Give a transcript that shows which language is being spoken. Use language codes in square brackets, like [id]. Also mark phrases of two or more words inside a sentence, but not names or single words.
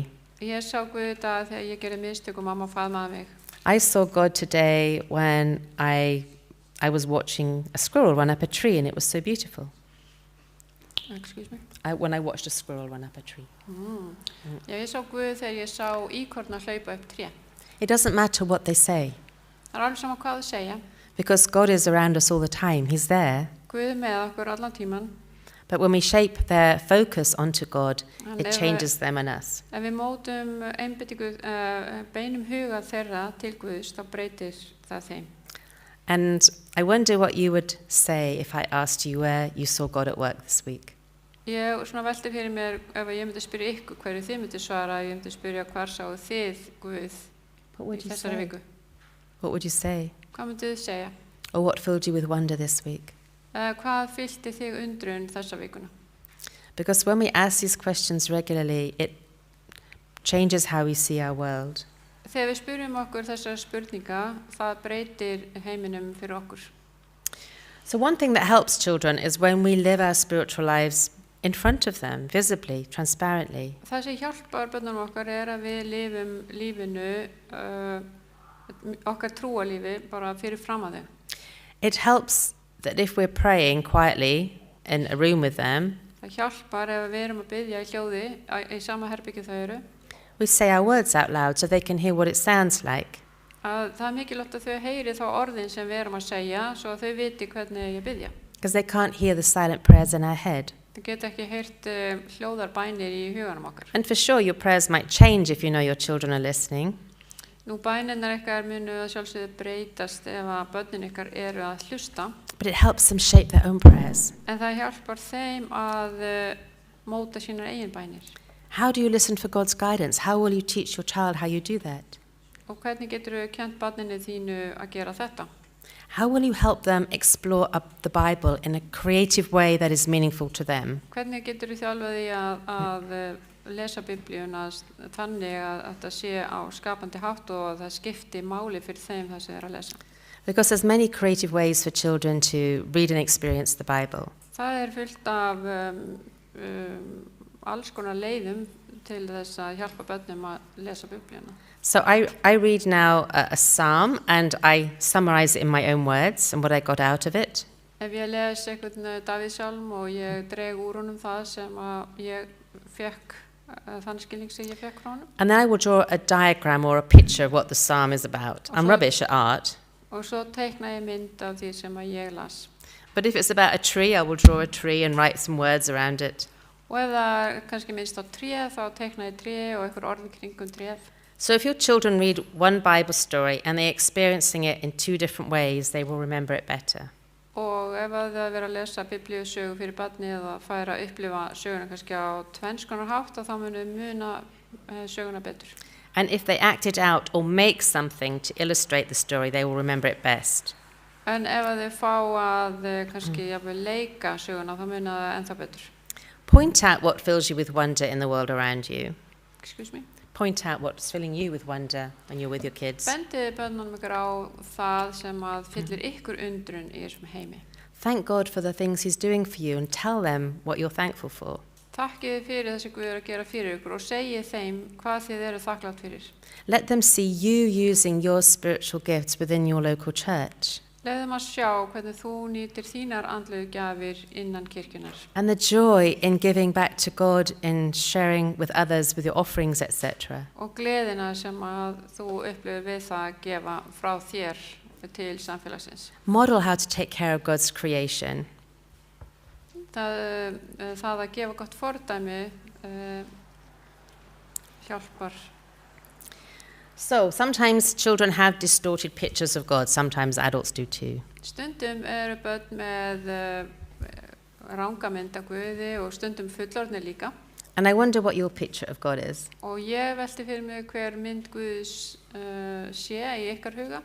[is] Ég sá Guð í dag þegar ég gerði mistök og mamma faðmaði mig. [en] I saw God today when I was watching a squirrel run up a tree and it was so beautiful. Excuse me. When I watched a squirrel run up a tree. [is] Já, ég sá Guð þegar ég sá íkorna hlaupa upp tré. [en] It doesn't matter what they say [is] Það alveg sama hvað þau segja. [en] because God is around us all the time. He's there. [is] Guð með okkur allan tíman. [en] But when we shape their focus onto God, And it if changes them and us. [is] Ef við mótum einbeitingu, beinum huga þeirra til Guðs, þá breytir það þeim. [en] And I wonder what you would say if I asked you where you saw God at work this week. [is] Ég svona velti fyrir mér ef ég myndi spyrja ykkur hverju þið myndi svara, ég myndi spyrja hvar sáu þið Guð [en] What [is] í [en] would you [is] þessari [en] say? [is] viku. [en] What would you say? [is] Hvað myndið þið segja? [en] Or what filled you with wonder this week? [is] Hvað fyllti þig undrun þessa vikuna? [en] Because when we ask these questions regularly, it changes how we see our world. [is] Þegar við spyrjum okkur þessara spurninga, það breytir heiminum fyrir okkur. [en] So one thing that helps children is when we live our spiritual lives in front of them, visibly, transparently. [is] Það sem hjálpar börnunum okkar að við lifum lífinu, okkar trúalífi, bara fyrir fram að þau. [en] It helps that if we're praying quietly in a room with them, [is] Það hjálpar ef við erum að biðja í hljóði í sama herbyggju þau eru. [en] we say our words out loud so they can hear what it sounds like. [is] Að það mikilvægt að þau heyri þá orðin sem við erum að segja svo að þau viti hvernig ég biðja. [en] Because they can't hear the silent prayers in our head. [is] Þau geta ekki heyrt hljóðar bænir í huganum okkar. [en] And for sure, your prayers might change if you know your children are listening. [is] Nú bænirnar ykkar munu að sjálfsögðu breytast ef að börnin ykkar eru að hlusta. [en] But it helps them shape their own prayers. [is] En það hjálpar þeim að móta sínar eigin bænir. [en] How do you listen for God's guidance? How will you teach your child how you do that? [is] Og hvernig getur þú kent barninu þínu að gera þetta? [en] How will you help them explore the Bible in a creative way that is meaningful to them? [is] Hvernig getur þú þjálfa því að lesa Biblíuna þannig að þetta sé á skapandi hátt og það skipti máli fyrir þeim það sem þeir að lesa? [en] Because there's many creative ways for children to read and experience the Bible. [is] Það fullt af alls konar leiðum til þess að hjálpa börnum að lesa Biblíuna. [en] So I read now a psalm and I summarize it in my own words and what I got out of it. [is] Ef ég les einhvern Davíðsálm og ég dreg úr honum það sem að ég fekk, þann skilning sem ég fekk frá honum. [en] And then I will draw a diagram or a picture of what the psalm is about. I'm rubbish at art. [is] Og svo teikna ég mynd af því sem að ég las. [en] But if it's about a tree, I will draw a tree and write some words around it. [is] Og ef það kannski minnst á tréð, þá teikna ég tréð og einhver orðin kringum tréð. [en] So if your children read one Bible story and they're experiencing it in two different ways, they will remember it better. [is] Og ef það vera að lesa biblíusögu fyrir barni eða færa að upplifa söguna kannski á tvenns konar hátt, þá munu muna söguna betur. [en] And if they act it out or make something to illustrate the story, they will remember it best. [is] En ef þau fá að kannski jafnvel leika söguna, þá muna það ennþá betur. [en] Point out what fills you with wonder in the world around you. Excuse me? Point out what's filling you with wonder when you're with your kids. [is] Bendið börnunum ykkur á það sem að fyllir ykkur undrun í þessum heimi. [en] Thank God for the things He's doing for you and tell them what you're thankful for. [is] Takkið fyrir þessi Guð að gera fyrir ykkur og segið þeim hvað þið eru þakklátt fyrir. [en] Let them see you using your spiritual gifts within your local church. [is] Leðum að sjá hvernig þú nýtir þínar andlegu gjafir innan kirkjunar. [en] And the joy in giving back to God, in sharing with others with your offerings, etc. [is] Og gleðina sem að þú upplifir við það að gefa frá þér til samfélagsins. [en] Model how to take care of God's creation. [is] Það að gefa gott fordæmi hjálpar. [en] So, sometimes children have distorted pictures of God, sometimes adults do too. [is] Stundum eru börn með ranga mynd af Guði og stundum fullorðnir líka. [en] And I wonder what your picture of God is. [is] Og ég velti fyrir mig hver mynd Guðs sé í ykkar huga.